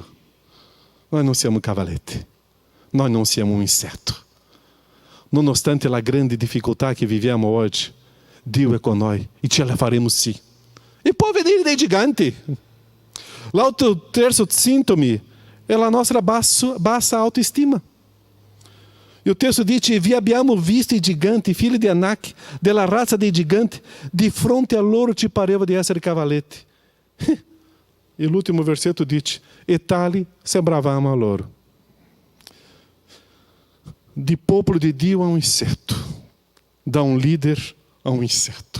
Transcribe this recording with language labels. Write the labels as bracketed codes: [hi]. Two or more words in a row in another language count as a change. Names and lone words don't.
[it] Noi non siamo cavalete. Noi non siamo un insetto. Nonostante la grande difficoltà che viviamo oggi, Dio è con noi e ce la faremo sì. E può venire dei giganti. L'altro terzo sintomo è la nostra bassa autoestima. [pt] E o texto [it] dice: vi abbiamo visto i giganti, figli di Anak, della razza dei giganti, di fronte a loro ci pareva di essere cavaleti. E l'ultimo versetto dice: e tali sembravamo a loro. Di popolo di Dio a um insetto, da um líder a um insetto.